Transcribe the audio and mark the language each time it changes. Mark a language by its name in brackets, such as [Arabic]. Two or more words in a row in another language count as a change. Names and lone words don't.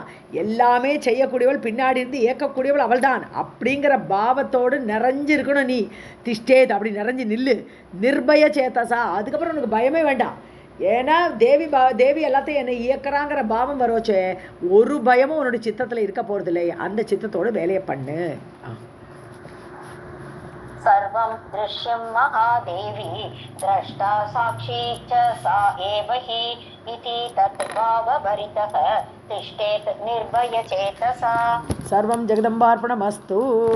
[Tamil] எல்லாமே செய்யக்கூடியவள், பின்னாடி இருந்து இயக்கக்கூடியவள் அவள் தான் அப்படிங்கிற பாவத்தோடு நிறைஞ்சு இருக்கணும் நீ. திஷ்டேத், அப்படி நிறைஞ்சு நில்லு. [Sanskrit] निर्भय चेतसा, [Tamil] அதுக்கப்புறம் உனக்கு பயமே வேண்டாம். ஏன்னா தேவி எல்லாத்தையும் என்னை இயக்குறாங்கிற பாவம் வரோச்சே, ஒரு பயமும் உன்னோட சித்தத்தில் இருக்க போகிறதில்லை. அந்த சித்தத்தோடு வேலையை பண்ணு. [Sanskrit] सर्वं दृश्यं महादेवी द्रष्टा साक्षी च सा एव हि इति तत् भावभरितः तिष्ठेत् निर्भयचेतसा. सर्वं जगदम्बार्पणमस्तु.